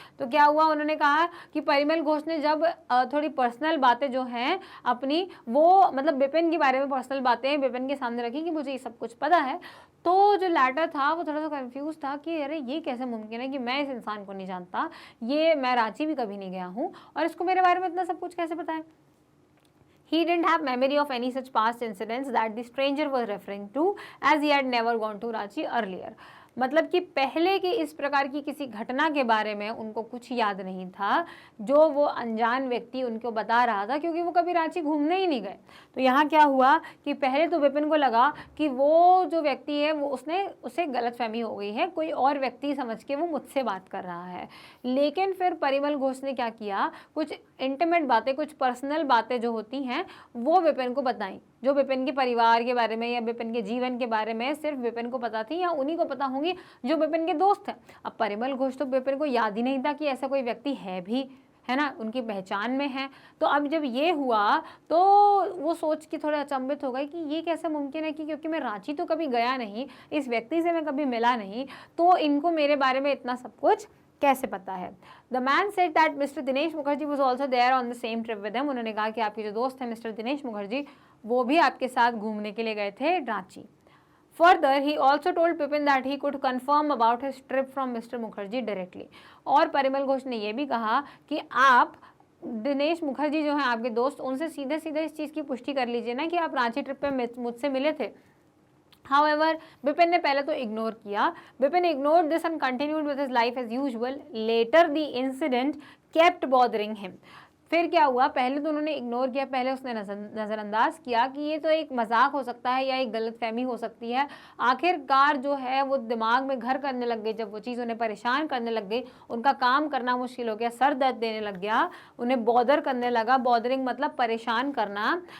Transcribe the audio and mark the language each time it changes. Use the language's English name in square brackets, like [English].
[Hindi] तो क्या हुआ, उन्होंने कहा कि परिमल घोष ने जब थोड़ी पर्सनल बातें जो हैं अपनी, वो मतलब बिपिन के बारे में पर्सनल बातें बिपिन के सामने रखी कि मुझे ये सब कुछ पता है, तो जो लैटर था वो थोड़ा सा कंफ्यूज था कि अरे ये कैसे मुमकिन है कि मैं इस इंसान को नहीं जानता, ये मैं रांची भी कभी नहीं गया हूँ और इसको मेरे बारे में इतना सब कुछ कैसे पता है। [English] He didn't have memory of any such past incidents that the stranger was referring to, as he had never gone to Ranchi earlier। [Hindi] मतलब कि पहले की इस प्रकार की किसी घटना के बारे में उनको कुछ याद नहीं था जो वो अनजान व्यक्ति उनको बता रहा था, क्योंकि वो कभी रांची घूमने ही नहीं गए। तो यहाँ क्या हुआ कि पहले तो बिपिन को लगा कि वो जो व्यक्ति है वो उसे गलतफहमी हो गई है, कोई और व्यक्ति समझ के वो मुझसे बात कर रहा है। लेकिन फिर परिमल घोष ने क्या किया, कुछ इंटीमेट बातें, कुछ पर्सनल बातें जो होती हैं वो बिपिन को बताई, जो बिपिन के परिवार के बारे में या बिपिन के जीवन के बारे में सिर्फ बिपिन को पता थी या उन्हीं को पता होंगी जो बिपिन के दोस्त हैं। अब परिमल घोष तो बिपिन को याद ही नहीं था कि ऐसा कोई व्यक्ति है भी, है ना, उनकी पहचान में है। तो अब जब ये हुआ तो वो सोच के थोड़ा अचंभित हो गए कि ये कैसे मुमकिन है कि क्योंकि मैं रांची तो कभी गया नहीं, इस व्यक्ति से मैं कभी मिला नहीं, तो इनको मेरे बारे में इतना सब कुछ कैसे पता है। [English] The man said that mister Dinesh Mukherjee was also there on the same trip with him. [Hindi] उन्होंने कहा कि आपके जो दोस्त हैं मिस्टर दिनेश मुखर्जी, वो भी आपके साथ घूमने के लिए गए थे Ranchi. [English] Further, he also told Bipin that he could confirm about his trip from Mr. Mukherjee directly। [Hindi] और परिमल घोष ने यह भी कहा कि आप दिनेश मुखर्जी जो हैं आपके दोस्त, उनसे सीधे सीधे इस चीज़ की पुष्टि कर लीजिए ना कि आप रांची ट्रिप पे मुझसे मिले थे। However, बिपिन ने पहले तो इग्नोर किया। [English] Bipin ignored this and continued with his life as usual. Later, the incident kept bothering him। [Hindi] फिर क्या हुआ, पहले तो उन्होंने इग्नोर किया, पहले उसने नज़रअंदाज किया कि ये तो एक मजाक हो सकता है या एक गलतफहमी हो सकती है। आखिरकार जो है वो दिमाग में घर करने लग गई, जब वो चीज़ उन्हें परेशान करने लग गई, उनका काम करना मुश्किल हो गया, सर दर्द देने लग गया, उन्हें बॉदर करने लगा, बॉदरिंग मतलब परेशान करना।